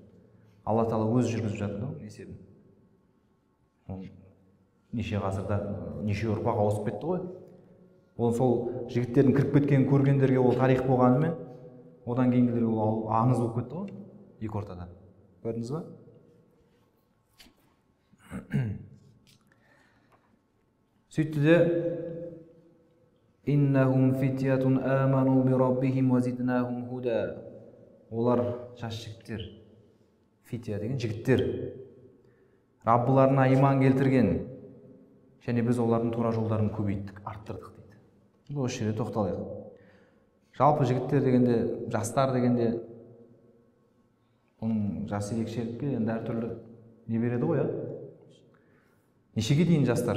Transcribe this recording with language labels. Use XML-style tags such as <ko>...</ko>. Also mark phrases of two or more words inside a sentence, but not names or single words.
<kk>Алла Тағала өзі жүргізіп жатыр да есебін. Неше ғасырда неше ұрпақ ауысып кетті ғой. Ол сол жігіттердің кіріп кеткенін көргендерге ол тарих болғанымен, одан кейінгілер ол аңыз болып кетті ғой екі ортада. Көрдіңіз ба? Сөйтті де</kk> <ar>إنهم فتية آمنوا بربهم وزدناهم هدى.</ar> <kk>Олар жас жігіттер. Фития деген жігіттер. Раббыларына иман келтірген. Және біз олардың тура жолдарын көбейттік, арттырдық дейді. Бұл осы жерде тоқталайық. Жалпы жігіттер дегенде, жастар дегенде оның жас ерекшелікке енді әртүрлі не береді ғой, нешеге дейін жастар?</kk>